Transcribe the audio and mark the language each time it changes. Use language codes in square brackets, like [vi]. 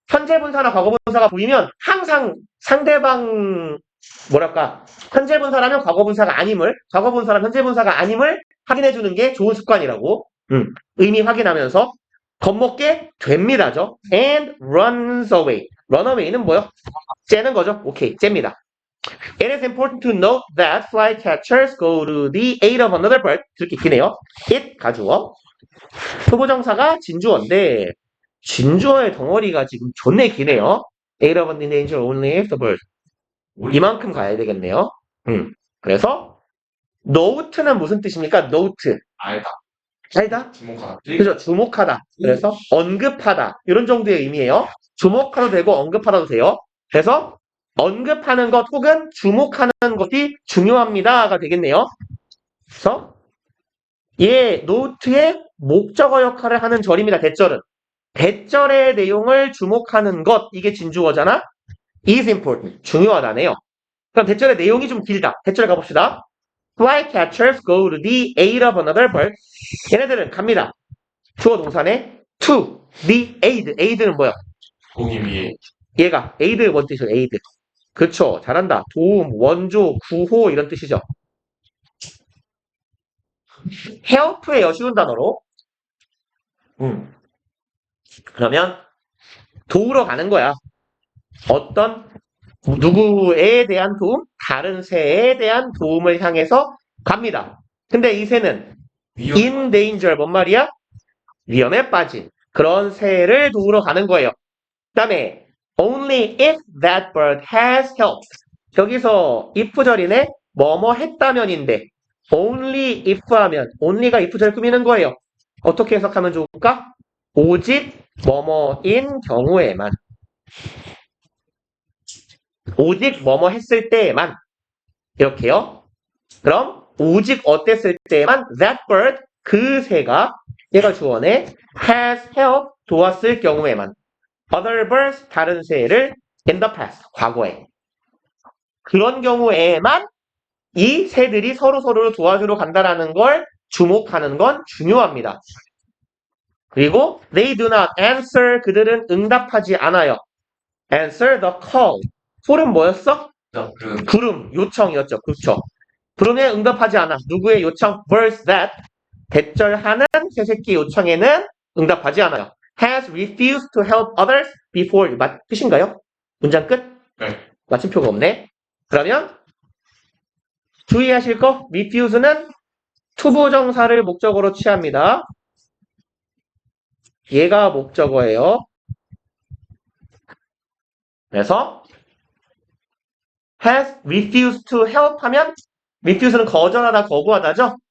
[ko] 현재분사나 과거분사가 보이면 항상 상대방 현재분사라면 과거분사가 아님을, 과거분사라면 현재분사가 아님을 확인해주는 게 좋은 습관이라고. 의미 확인하면서 겁먹게 됩니다죠. [en] And runs away. [ko] run away는 뭐요? 째는 거죠. 오케이, 째입니다. [en] It is important to note that flycatchers go to the aid of another bird. [ko] 이렇게 기네요. it 가주어. 후보정사가 진주어인데 진주어의 덩어리가 지금 존내 기네요. [en] Eight of in danger only if the bird. 이만큼 가야 되겠네요. [ko] 그래서 note는 무슨 뜻입니까? note. 알다. 알다? 주목하다. 그죠? 주목하다. 그래서 언급하다. 이런 정도의 의미예요. 주목하도 되고 언급하다도 돼요. 그래서 언급하는 것 혹은 주목하는 것이 중요합니다가 되겠네요. 그래서 노트의 목적어 역할을 하는 절입니다. 대절은. 대절의 내용을 주목하는 것, 이게 진주어잖아? [en] is important. [ko] 중요하다네요. 그럼 대절의 내용이 좀 길다. 대절 가봅시다. [en] Flycatchers go to the aid of another bird. [ko] 얘네들은 갑니다. 주어 동사네 to the aid. aid는 뭐야? 도움이 얘가 aid 뭔 뜻이죠? aid. 그쵸. 잘한다. 도움, 원조, 구호 이런 뜻이죠. help예요. 쉬운 단어로. 그러면 도우러 가는 거야. 어떤 누구에 대한 도움? 다른 새에 대한 도움을 향해서 갑니다. 근데 이 새는 [en] in danger [ko] 뭔 말이야? 위험에 빠진 그런 새를 도우러 가는 거예요. 그 다음에 [en] only if that bird has helped. [ko] 여기서 if절이네. 뭐뭐 했다면인데 only if 하면 only가 if절 꾸미는 거예요. 어떻게 해석하면 좋을까? 오직 뭐뭐인 경우에만. 오직 뭐뭐 했을 때에만. 이렇게요. 그럼 오직 어땠을 때에만 [en] that bird [ko] 그 새가 얘가 주어네 [en] has helped [ko] 도왔을 경우에만 [en] other birds [ko] 다른 새를 [en] in the past [ko] 과거에 그런 경우에만 이 새들이 서로를 도와주러 간다라는 걸 주목하는 건 중요합니다. 그리고 [en] they do not answer [ko] 그들은 응답하지 않아요. [en] answer the call. [ko] call은 뭐였어? 부름, 요청이었죠. 그렇죠. 부름에 응답하지 않아. 누구의 요청? birds that 대절하는 새새끼 요청에는 응답하지 않아요. [en] has refused to help others before. [ko] 끝인가요? 문장 끝? 네. 마침표가 없네. 그러면 주의하실 거 refuse는 투부정사를 목적어로 취합니다. 얘가 목적어예요. 그래서 has refused to help 하면 refuse는 거절하다, 거부하다죠?